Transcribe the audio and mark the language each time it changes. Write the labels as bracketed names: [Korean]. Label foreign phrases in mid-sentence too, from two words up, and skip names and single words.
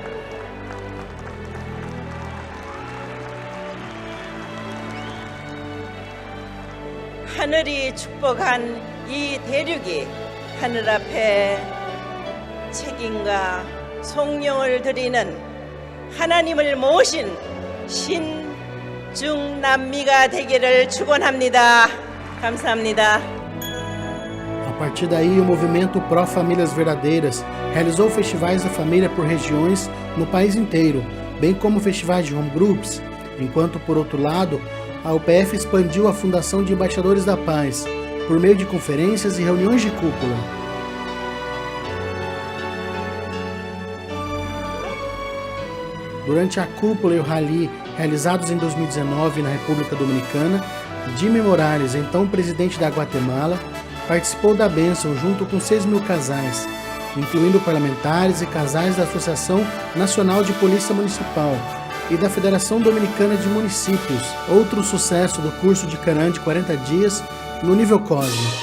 [Korean] 하늘이 축복한 이 대륙이 하늘 앞에 책임과 송영을 드리는 하나님을 모신 신중남미가 되기를 축원합니다. 감사합니다. [Portuguese] A partir daí, o movimento Pró-Famílias Verdadeiras realizou festivais da família por regiões no país inteiro, bem como festivais de [English] home groups, [Portuguese] enquanto, por outro lado, a UPF expandiu a Fundação de Embaixadores da Paz, por meio de conferências e reuniões de cúpula. Durante a cúpula e o rally realizados em 2019 na República Dominicana, Jimmy Morales, então presidente da Guatemala, participou da bênção junto com 6 mil casais, incluindo parlamentares e casais da Associação Nacional de Polícia Municipal e da Federação Dominicana de Municípios, outro sucesso do curso de Canaã de 40 dias no nível cósmico.